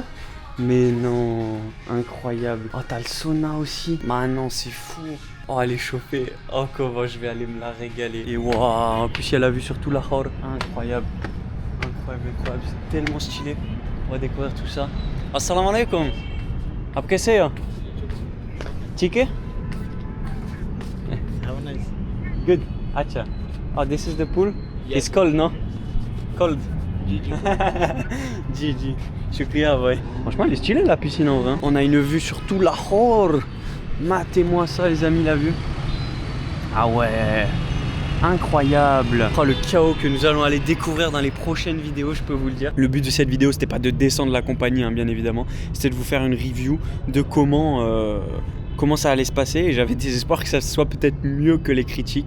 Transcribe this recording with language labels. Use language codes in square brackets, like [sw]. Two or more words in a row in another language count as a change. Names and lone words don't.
[fr] Mais non, incroyable. Oh, t'as le sauna aussi. Bah non, c'est fou. Oh, elle est chauffée. Oh, comment je vais aller me la régaler. Et waouh, en plus, il y a la vue sur tout Lahore. Incroyable. Incroyable, incroyable. C'est tellement stylé. On va découvrir tout ça. [ar] السلام عليكم. [ur] اب کیسے ہو? ٹھیک ہے? [en] Have a nice. Good. Acha. Oh, this is the pool? Yes. It's cold, no? Cold. GG. [ur] Shukriya, boy. [fr] Franchement, elle est stylée la piscine en vrai. On a une vue sur tout Lahore. Matez-moi ça, les amis, la vue. Ah ouais. Incroyable. Oh, le chaos que nous allons aller découvrir dans les prochaines vidéos, je peux vous le dire. Le but de cette vidéo, c'était pas de descendre la compagnie, hein, bien évidemment. C'était de vous faire une review de comment ça allait se passer, et j'avais des espoirs que ça soit peut-être mieux que les critiques.